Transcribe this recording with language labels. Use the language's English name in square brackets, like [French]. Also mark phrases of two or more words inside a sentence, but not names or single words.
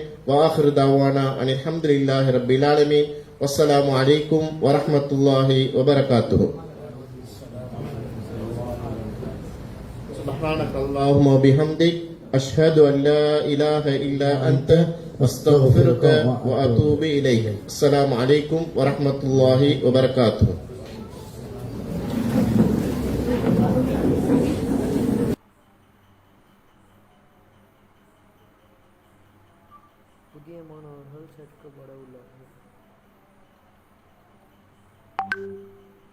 [Arabic] وآخر دعوانا أن الحمد لله رب العالمين. والسلام عليكم ورحمة الله وبركاته. سبحانك اللهم وبحمدك أشهد أن لا إله إلا أنت أستغفرك وأتوب إليك. السلام عليكم ورحمة الله وبركاته. [Tamil] புதிய மாணவர்கள் சேர்க்கப்பட உள்ளார்கள்.